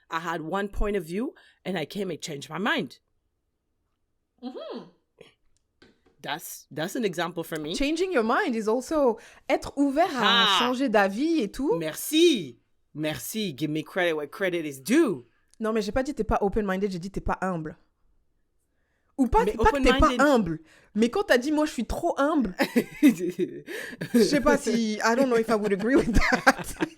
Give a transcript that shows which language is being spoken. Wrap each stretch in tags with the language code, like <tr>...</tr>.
<en>I had one point of view and I came and changed my mind. That's an example for me. Changing your mind is also</en> <fr>être ouvert à changer d'avis et tout. Merci.</fr> <en>Give me credit where credit is due.</en> <fr>Non, mais j'ai pas dit t'es pas open-minded, j'ai dit t'es pas humble. Ou pas, pas que t'es pas humble. Mais quand t'as dit, moi, je suis trop humble, je sais pas si...</fr> <en>I don't know if I would agree with that.</en>